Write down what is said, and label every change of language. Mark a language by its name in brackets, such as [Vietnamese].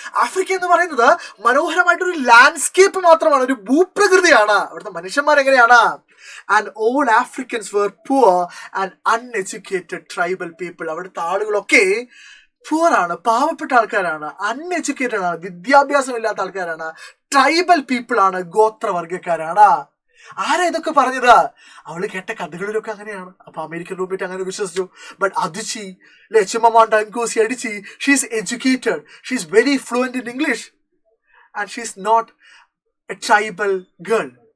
[Malayalam] Africa എന്ന് പറയുന്നത് മനോഹരമായിട്ടൊരു landscape മാത്രമാണ്, ഒരു ഭൂപ്രകൃതിയാണ്. അവിടുത്തെ മനുഷ്യന്മാർ എങ്ങനെയാണ്? [English] And all Africans were poor and uneducated tribal people. [Malayalam] അവിടുത്തെ ആളുകളൊക്കെ പുവർ ആണ്, പാവപ്പെട്ട ആൾക്കാരാണ്, അൺഎഡ്യൂക്കേറ്റഡ് ആണ്, വിദ്യാഭ്യാസം ഇല്ലാത്ത ആൾക്കാരാണ്, ട്രൈബൽ പീപ്പിൾ ആണ്, ഗോത്രവർഗക്കാരാണ്. ആരാ ഇതൊക്കെ പറഞ്ഞത്? അവള് കേട്ട കഥകളിലൊക്കെ അങ്ങനെയാണ്. അപ്പൊ അമേരിക്കൻ റൂംമേറ്റ് അങ്ങനെ വിശ്വസിച്ചു. [English] But Adichie Chimamanda Ngozi Adichie, she's educated, she's very fluent in English and she's not a tribal girl.